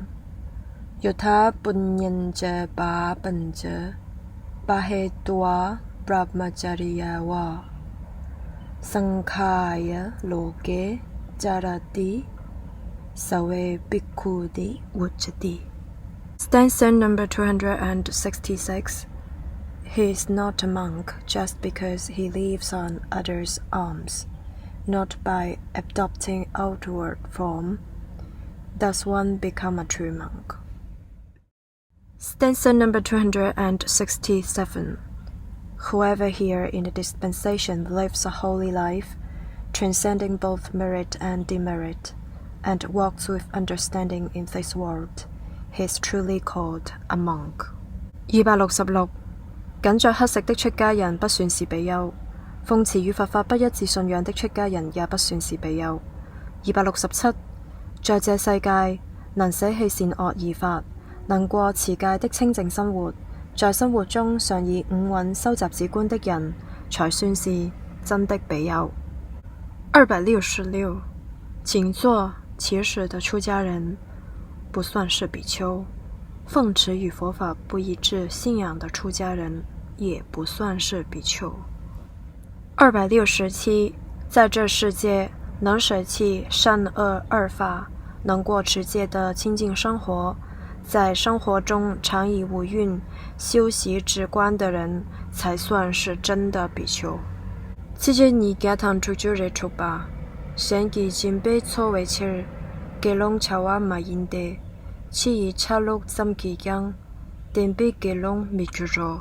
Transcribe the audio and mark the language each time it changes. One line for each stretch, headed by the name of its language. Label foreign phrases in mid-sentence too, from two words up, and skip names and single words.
Pali: Yodha puññañca pāpañca bāhetvā brahmacariyavā Saṅkhāya loke carati bhikkhū vuccati.
English: Stanza number 266. He is not a monk just because he lives on others' alms, not by adopting outward form does one become a true monk. Stanza number 267. Whoever here in the dispensation lives a holy life, transcending both merit and demerit, and walks with understanding in this world, he is truly called a monk. 266.
Chinese: 僅着乞食的出家人不算是比丘，奉持與佛法不一致信仰的出家人也不算是比丘。267. 在這世界，能捨棄善惡二法，能過持戒的清淨生活，在生活中常以五蘊收集止觀的人，才算是真的比丘。266. 僅做起始的出家人不算是比丘，奉持與佛法不一致信仰的出家人也不算是比丘。267. 在这世界能捨棄善惡二法，能過持戒的清淨生活，在生活中常以五蘊修習止觀的人才算是真的比丘。此節你家堂出就日出吧，先記金杯錯為切，給龍橋瓦馬因地，此以茶綠三期江，點杯給龍密住咗。